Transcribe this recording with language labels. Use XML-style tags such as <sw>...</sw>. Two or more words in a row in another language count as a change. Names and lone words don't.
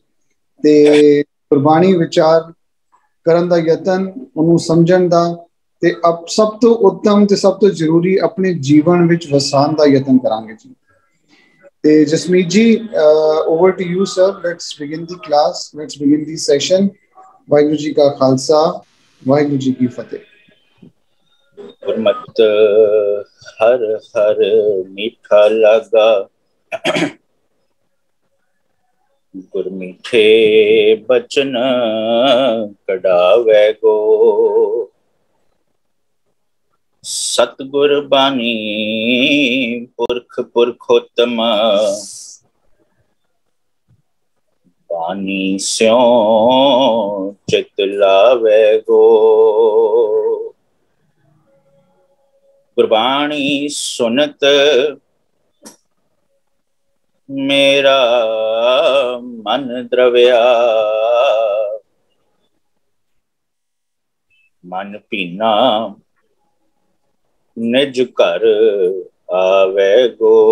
<pa>ਤੇ ਗੁਰਬਾਣੀ ਵਿਚਾਰ ਕਰਨ ਦਾ ਯਤਨ, ਉਹਨੂੰ ਸਮਝਣ ਦਾ ਤੇ ਸਭ ਤੋਂ ਉੱਤਮ ਤੇ ਸਭ ਤੋਂ ਜ਼ਰੂਰੀ ਆਪਣੇ ਜੀਵਨ ਵਿੱਚ ਵਸਾਉਣ ਦਾ ਯਤਨ ਕਰਾਂਗੇ ਜੀ।</pa> <en>ਤੇ ਜਸਮੀਤ ਜੀ, over to you sir. let's begin the class, let's begin the session.</en> <pa>ਵਾਹਿਗੁਰੂ ਜੀ ਕਾ ਖਾਲਸਾ, ਵਾਹਿਗੁਰੂ ਜੀ ਕੀ ਫਤਿਹ। ਗੁਰਮਤ ਹਰ ਹਰ ਮੀਠਾ ਲਗਾ, ਗੁਰਮੀਠੇ ਬਚਨ ਕਢਾਵੇ ਗੋ। ਸਤਗੁਰ ਬਾਨੀ ਪੁਰਖ ਪੁਰਖੋਤਮ, ਬਾਨੀ ਸਿਉਂ ਚਿਤ ਲਾਵੇ ਗੋ। ਗੁਰਬਾਣੀ ਸੁਨਤ ਮੇਰਾ ਮਨ ਦ੍ਰਵਿਆ, ਮਨ ਪੀਨਾ ਨਿਜ ਘਰ ਆਵੇ ਗੋ।</pa>